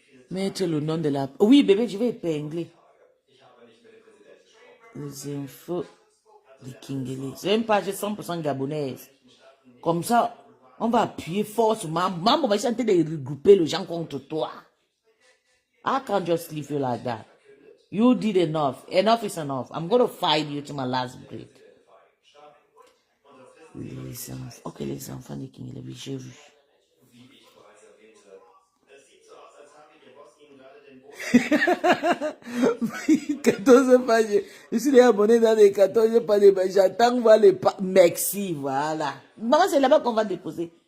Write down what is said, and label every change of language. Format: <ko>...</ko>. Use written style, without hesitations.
<fr>Mettre le nom de la... Oui, bébé, je vais épingler. Les infos de Kingele. C'est une page 100% gabonaise. Comme ça, on va appuyer fort sur Mambo va essayer de regrouper les gens contre toi.</fr> <en>I can't just leave you like that. You did enough. Enough is enough. I'm going to fight you to my last breath.</en> <fr>Les enfants. Ok, les enfants de Kingele, oui, j'ai vu. Oui, 14 pages. Je suis abonné dans les 14 pages. J'attends voir les pages. Merci, voilà. Maman, c'est là-bas qu'on va déposer.</fr>